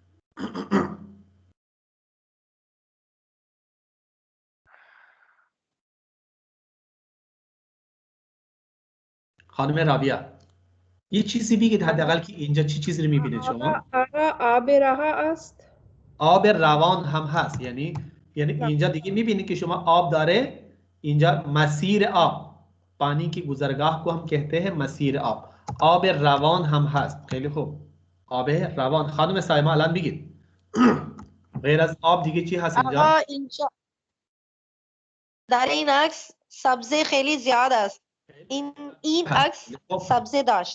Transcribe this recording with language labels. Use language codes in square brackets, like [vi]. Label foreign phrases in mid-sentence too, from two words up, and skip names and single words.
[fa] خانم رابیه یه چیزی بگید حداقل که اینجا چی چیزی رو میبینید شما؟ آقا آب رها است. آب روان هم هست، یعنی اینجا دیگه میبینید که شما آب داره، اینجا مسیر آب، [ur] پانی کی گزرگاہ کو ہم کہتے ہیں [fa] مسیر آب. آب روان هم هست. خیلی خوب. آب روان. خانم سایما الان بگید غیر از آب دیگه چی هست اینجا؟ آقا اینجا در این عکس سبزه خیلی زیاد است. این عکس سبزه داشت.